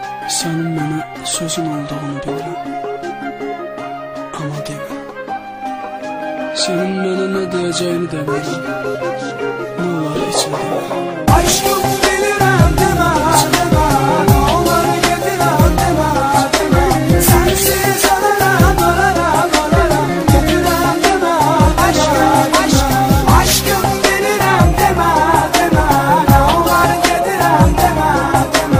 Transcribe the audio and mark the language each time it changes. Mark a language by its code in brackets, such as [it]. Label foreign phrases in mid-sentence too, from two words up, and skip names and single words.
[tr] Senin bana sözün olduğunu bilirim. Ama deme. Senin bana ne diyeceğini de bilirim. Ne olar hiç deme. [az] Aşkım bilirəm demə, demə. Ne olur gedirəm demə, demə. Sensiz ölərəm, ölərəm, ölərəm. Gedirəm demə, aşkım, aşkım. Aşkım bilirəm demə, demə. Ne olur gedirəm demə, demə.